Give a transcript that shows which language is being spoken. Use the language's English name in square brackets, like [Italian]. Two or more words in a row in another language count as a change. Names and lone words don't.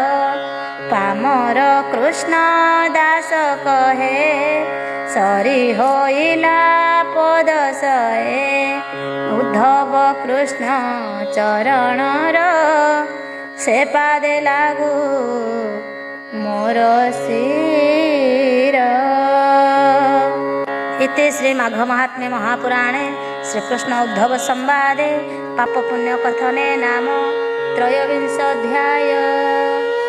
[Odia] ପାମର କୃଷ୍ଣ ଦାସ କହେ ସରି ହୋଇଲା ପଦଶଏ ଉଦ୍ଧବ କୃଷ୍ଣ ଚରଣର ସେ ପାଦେ ଲାଗୁ ମୋର ଶିର। [Sanskrit] इति श्री माघ महात्म्ये महापुराणे श्रीकृष्ण उद्धव संवादे पाप पुण्य कथने नाम 23 अध्याय।